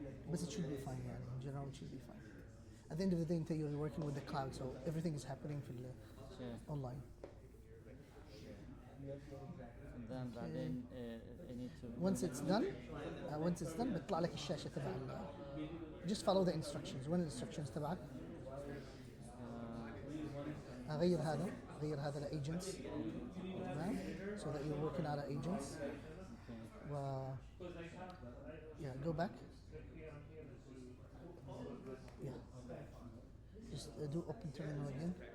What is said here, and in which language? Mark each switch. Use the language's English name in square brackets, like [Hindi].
[English] But it should be fine [Arabic] يعني. [English] In general it should be fine. At the end of the day you're working with the cloud, so everything is happening [Arabic] في [English] Sure. online. And then [Arabic] بعدين [English] I need to. Once it's done [Arabic] بيطلع لك الشاشة تبع [English] just follow the instructions. [Arabic] وين الانستركشنز تبعك؟ غير هذا لagents. تمام؟ [English] So that you're working [Arabic] على [English] agents. Yeah, go back. Yeah. Just do open terminal again.